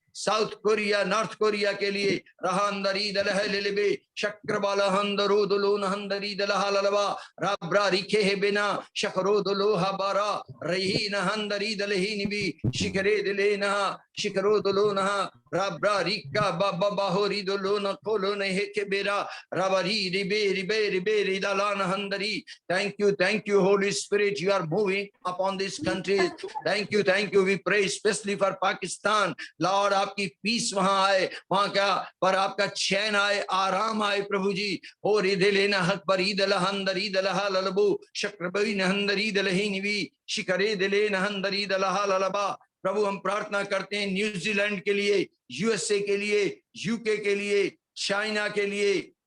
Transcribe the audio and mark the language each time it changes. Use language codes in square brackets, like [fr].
[hi] South Korea, north Korea के लिए रहंदरी दलह लिलबे शक्रबाला हंदरो दुलोन हंदरी दलहा ललवा राब्रा रिखे है बिना शकरो दुलोहा बारा रही न हंदरी दलही निबी शिखरे दिले न शिखरो दुलो न राब्रा रिका बाबा बाहोरी दुलो न खोलो न हेके बेरा राबरी रिबे रिबे रिबे रिदालान हंदरी. [en] Thank you, Holy Spirit. You are moving upon this country. Thank you. We pray especially for Pakistan. [hi] Lord, आपकी पीस वहां आए, वहां क्या पर आपका चैन आए, आराम आए प्रभु जी. और इदलेना हक पर ईदलहंदरी दलहा ललबू शक्रबई नहंदरी दलही निवी शिखरे दिले नहंदरी दलहा ललबा. प्रभु हम प्रार्थना करते हैं न्यूजीलैंड के लिए, यूएसए के लिए, यूके के लिए, चाइना के लिए.